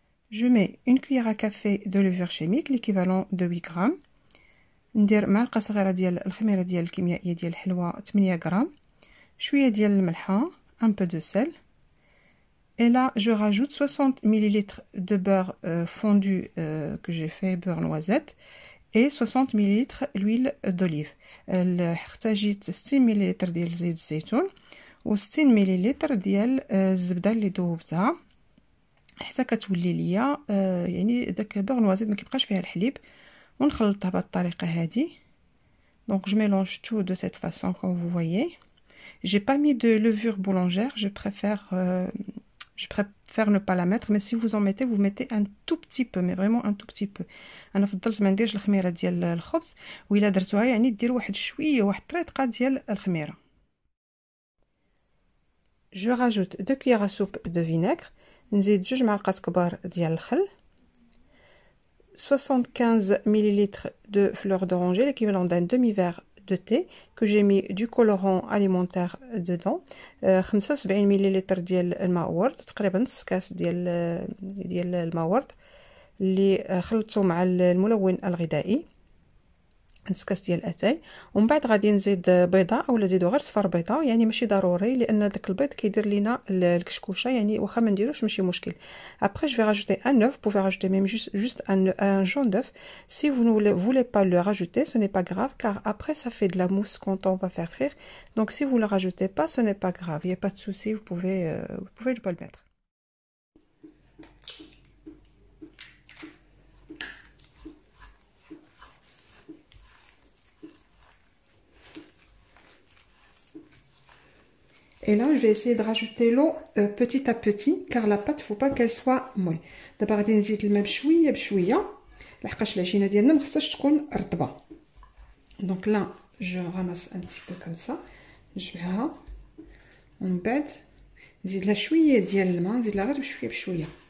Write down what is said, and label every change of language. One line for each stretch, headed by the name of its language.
French: Je mets une cuillère à café de levure chimique, l'équivalent de 8 grammes.
Arabic: ندير معلقه صغيره ديال الخميره ديال الكيميائيه ديال الحلوى 8 غرام، شويه ديال الملحه،
French: un peu de sel. Et là, je rajoute 60 ml de beurre fondu que j'ai fait, beurre noisette, et 60 ml d'huile d'olive.
Arabic: احتاجيت 60 ml ديال زيت الزيتون و 60 ml ديال الزبده اللي ذوبتها حتى كتولي ليا يعني داك beurre noisette ما كيبقاش فيها الحليب، ونخلطها بهذه الطريقه هذه.
French: Donc je mélange tout de cette façon comme vous voyez. J'ai pas mis de levure boulangère, je préfère ne pas la mettre, mais si vous en mettez, vous mettez un tout petit peu, mais vraiment un tout petit peu.
Arabic: انا فضلت ما نديرش الخميره ديال الخبز، وإلا درتوها يعني دير واحد شويه، واحد طريقه ديال الخميره.
French: Je rajoute 2 cuillères à soupe de vinaigre,
Arabic: نزيد 2 معلقات كبار ديال الخل،
French: 75 ml de fleur d'oranger, l'équivalent d'un demi-verre de thé que j'ai mis du colorant alimentaire dedans.
Arabic: 75 ملل ديال الماء ورد، تقريبا نص كاس ديال الماء ورد اللي خلطته مع الملون الغذائي، نص كاس ديال اتاي. ومن بعد غادي نزيد بيضه اولا نزيدو غير صفر بيضه، يعني ماشي ضروري لان داك البيض كيدير لينا الكشكوشه، يعني واخا ما نديروش ماشي مشكل.
French: Après je vais rajouter un œuf, vous pouvez rajouter même juste un jaune d'œuf. Si vous ne voulez pas le rajouter, ce n'est pas grave car après ça fait de la mousse quand on va faire frire. Donc si vous le rajoutez pas, ce n'est pas grave, il n'y a pas de souci, vous pouvez ne pas le mettre. Et là, je vais essayer de rajouter l'eau petit à petit, car la pâte, il ne faut pas qu'elle soit molle.
Arabic: D'abord, غادي نزيد الماء بشويه بشويه لحقاش العجينه ديالنا ما خصهاش تكون رطبه.
French: Donc là, je ramasse un petit peu comme ça,
Arabic: نجمعها ومن بعد نزيد لها شويه ديال الماء، نزيد لها غير بشويه بشويه.